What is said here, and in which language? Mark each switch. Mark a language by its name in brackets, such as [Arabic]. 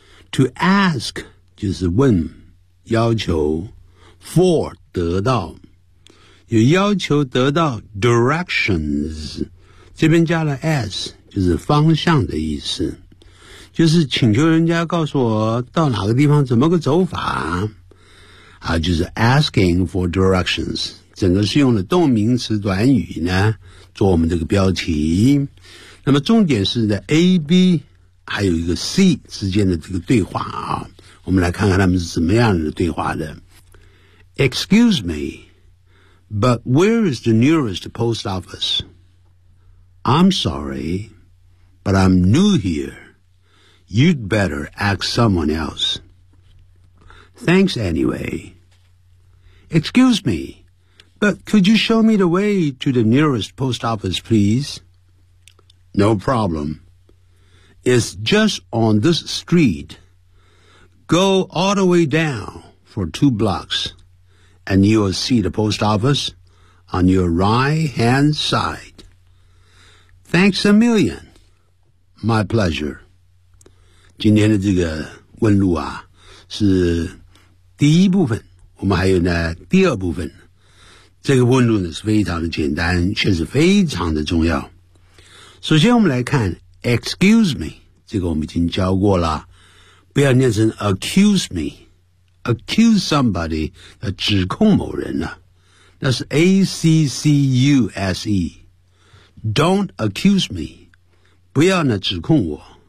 [Chinese] To ask 就是问要求， For 得到，有要求得到 directions， 这边加了 s 就是方向的意思，就是请求人家告诉我到哪个地方怎么个走法啊，就是 asking for directions。整个是用了动名词短语呢做我们这个标题，那么重点是在 AB 还有一个 C 之间的这个对话啊，我们来看看他们是怎么样的对话的。 [English] Excuse me, but where is the nearest post office? I'm sorry, but I'm new here. You'd better ask someone else. Thanks anyway. Excuse me. But could you show me the way to the nearest post office, please? No problem. It's just on this street. Go all the way down for two blocks, and you'll see the post office on your right-hand side. Thanks a million. My pleasure. [Chinese] 今天的这个问路啊，是第一部分，我们还有呢第二部分。这个问路呢是非常的简单，却是非常的重要。首先我们来看 excuse me， 这个我们已经教过了，不要念成 accuse me， accuse somebody 要指控某人呢、啊，那是 accuse， don't accuse me，不要呢指控我。